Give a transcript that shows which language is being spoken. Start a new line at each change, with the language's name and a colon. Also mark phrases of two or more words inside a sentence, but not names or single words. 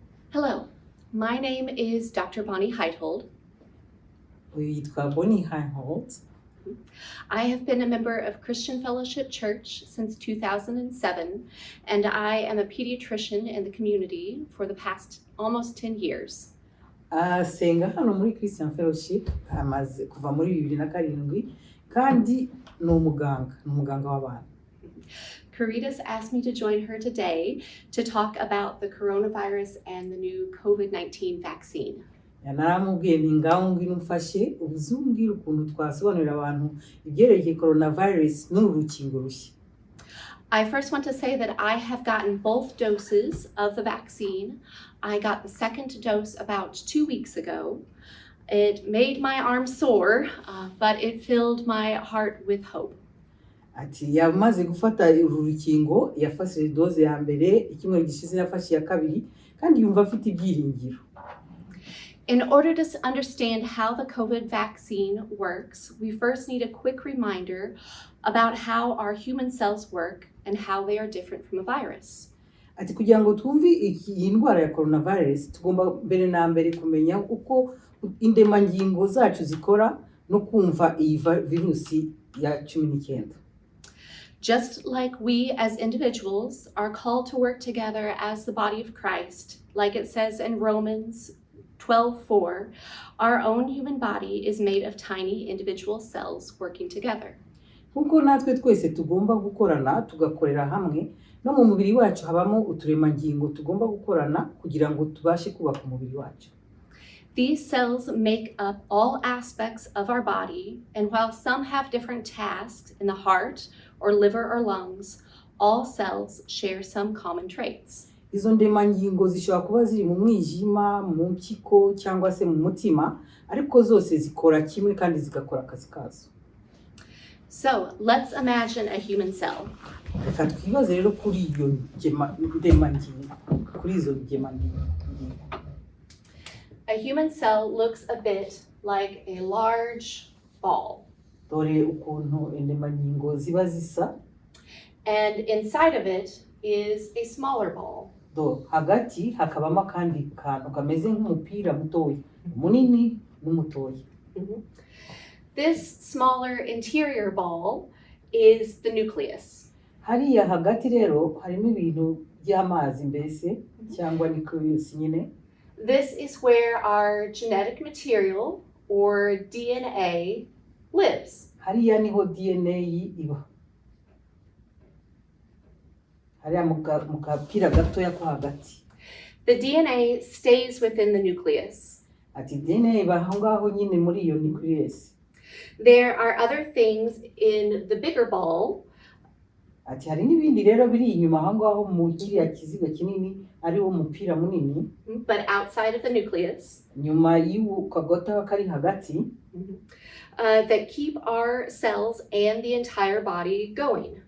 English: Hello, my name is Dr. Bonnie Heithold.
Kinyarwanda: Yitwa Bonnie Heithold.
English: I have been a member of Christian Fellowship Church since 2007, and I am a pediatrician in the community for the past almost 10 years.
Kinyarwanda: Asenga hano muri Christian Fellowship amaze kuva muri 2007 kandi ni umuganga w'abana.
English: Caritas asked me to join her today to talk about the coronavirus and the new COVID-19 vaccine.
Kinyarwanda: Naramubwiye nti ngaho ngwino umfashe ubuzumbwira ukuntu twasobanurira abantu ibyerekeye coronavirus n'urukingo rushya.
English: I first want to say that I have gotten both doses of the vaccine. I got the second dose about 2 weeks ago. It made my arm sore, but it filled my heart with hope.
Kinyarwanda: Ati yamaze gufata uru rukingo yafashe doze ya mbere icyumweru gishize yafashe ya kabiri kandi yumva afite ibyiringiro.
English: In order to understand how the COVID vaccine works, we first need a quick reminder about how our human cells work and how they are different from a virus.
Kinyarwanda: Ati kugira ngo twumve iyi ndwara ya coronavirus tugomba mbere na mbere kumenya uko indemangingo zacu zikora no kumva iyi virusi ya 19.
English: Just like we as individuals are called to work together as the body of Christ, like it says in Romans 12:4, our own human body is made of tiny individual cells working together.
Kinyarwanda: Kuko natwe twese tugomba gukorana tugakorera hamwe no mu mubiri wacu habamo uturemangingo tugomba gukorana kugira ngo tubashe kubaka umubiri wacu.
English: These cells make up all aspects of our body, and while some have different tasks in the heart or liver or lungs, all cells share some common traits.
Kinyarwanda: Izo ndemangingo zishobora kuba ziri mu mwijima, mu mpyiko cyangwa se mu mutima, ariko zose zikora kimwe kandi zigakora akazi kazo.
English: So, let's imagine a human cell.
Kinyarwanda: Reka twibaze rero kuri iyo ndemangingo, kuri izo ndemangingo.
English: A human cell looks a bit like a large ball.
Kinyarwanda: Dore ukuntu indemangingo ziba zisa.
English: And inside of it is a smaller ball.
Kinyarwanda: Hagati hakabamo kandi kantu kameze nk'umupira mutoya, munini n'umutoya.
English: This smaller interior ball is the nucleus.
Kinyarwanda: Hariya hagati rero harimo ibintu by'amazi mbese cyangwa nucleus nyine.
English: This is where our genetic material or DNA lives.
Kinyarwanda: Hariya niho DNA iba. Hariya mu kapira gatoya ko hagati.
English: The DNA stays within the nucleus.
Kinyarwanda: Ati DNA iba aho ngaho nyine muri iyo nucleus.
English: There are other things in the bigger ball.
Kinyarwanda: Ati hari n'ibindi rero biri inyuma aho ngaho mu kiriya kiziga kinini ari wo mupira munini.
English: But outside of the nucleus.
Kinyarwanda: Nyuma y'uwo kagota kari hagati.
English: That keep our cells and the entire body going.